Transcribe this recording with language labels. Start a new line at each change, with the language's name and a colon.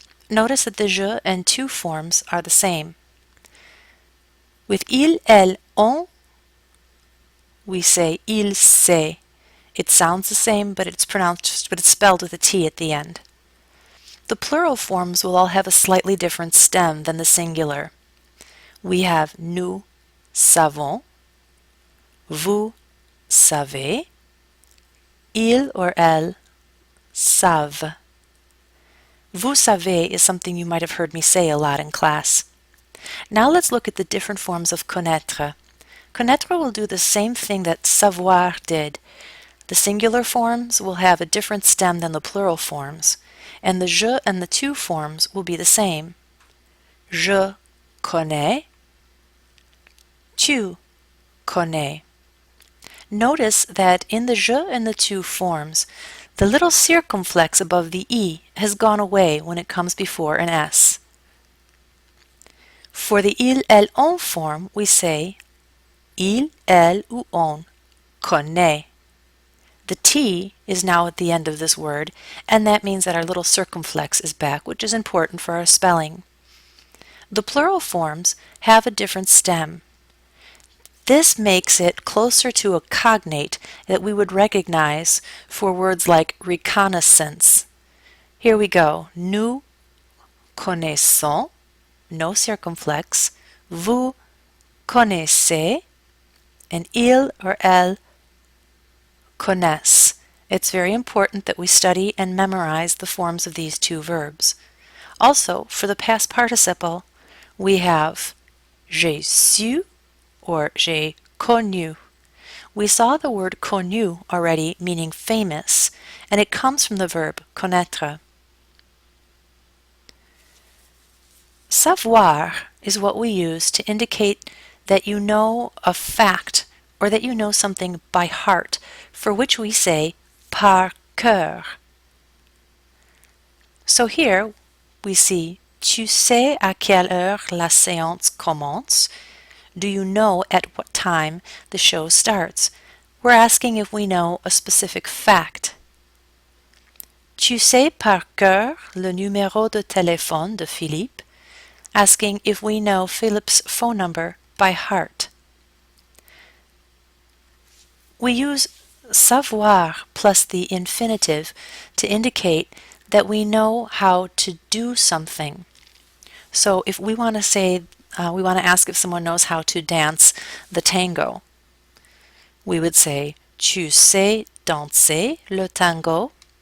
English: Notice that the je and tu forms are the same. With il, elle, on, we say il sait. It sounds the same, but it's spelled with a T at the end. The plural forms will all have a slightly different stem than the singular. We have
French: nous savons, vous savez, il or elle savent. Vous savez
English: is something you might have heard me say a lot in class. Now let's look at the different forms of connaître. Connaître will do the same thing that savoir did. The singular forms will have a different stem than the plural forms, and the je and the tu forms will be the same.
French: Je connais, tu connais.
English: Notice that in the je and the tu forms, the little circumflex above the e has gone away when it comes before an s. For the il, elle, on form, we say
French: il, elle ou on connaît.
English: The T is now at the end of this word, and that means that our little circumflex is back, which is important for our spelling. The plural forms have a different stem. This makes it closer to a cognate that we would recognize for words like reconnaissance. Here we go.
French: Nous connaissons,
English: no circumflex.
French: Vous connaissez, and il or elle connaissent.
English: It's very important that we study and memorize the forms of these two verbs. Also, for the past participle, we have
French: j'ai su
English: or
French: j'ai connu.
English: We saw the word connu already, meaning famous, and it comes from the verb connaître. Savoir is what we use to indicate that you know a fact or that you know something by heart, for which we say
French: par cœur.
English: So here we see
French: tu sais à quelle heure la séance commence?
English: Do you know at what time the show starts? We're asking if we know a specific fact.
French: Tu sais par cœur le numéro de téléphone de Philippe?
English: Asking if we know Philip's phone number by heart. We use savoir plus the infinitive to indicate that we know how to do something. So if we want to say, we want to ask if someone knows how to dance the tango, we would say,
French: tu sais danser le tango?